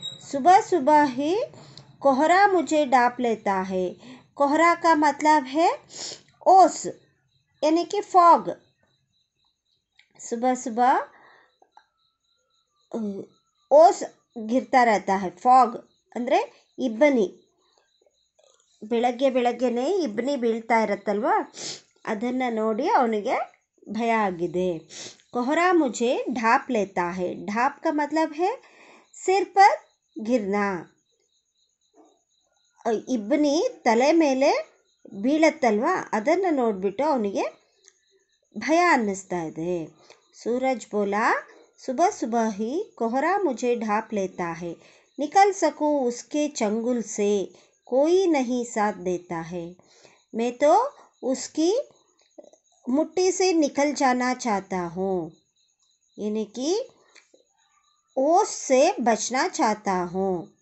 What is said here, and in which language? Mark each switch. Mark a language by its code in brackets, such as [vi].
[hi] सुबह सुबह ही कोहरा मुझे ढांप लेता है। कोहरा का मतलब है ओस, यानी कि फॉग। सुबह सुबह ओस ಗಿರ್ತಾ रहता है। [kn] ಫಾಗ್ ಅಂದರೆ ಇಬ್ಬನಿ. ಬೆಳಗ್ಗೆ ಬೆಳಗ್ಗೆನೇ ಇಬ್ಬನಿ ಬೀಳ್ತಾ ಇರುತ್ತಲ್ವ, ಅದನ್ನು ನೋಡಿ ಅವನಿಗೆ ಭಯ ಆಗಿದೆ. [hi] कोहरा मुझे ढांप लेता है. ढांप का मतलब है सिर पर गिरना. [kn] ಇಬ್ಬನಿ ತಲೆ ಮೇಲೆ ಬೀಳತ್ತಲ್ವ, ಅದನ್ನು ನೋಡಿಬಿಟ್ಟು ಅವನಿಗೆ ಭಯ ಅನ್ನಿಸ್ತಾ ಇದೆ. [hi] सूरज बोला, सुबह सुबह ही कोहरा मुझे ढांप लेता है. निकल सकूं उसके चंगुल से कोई नहीं साथ देता है. मैं तो उसकी मुट्ठी से निकल जाना चाहता हूँ, यानी कि ओस से बचना चाहता हूँ.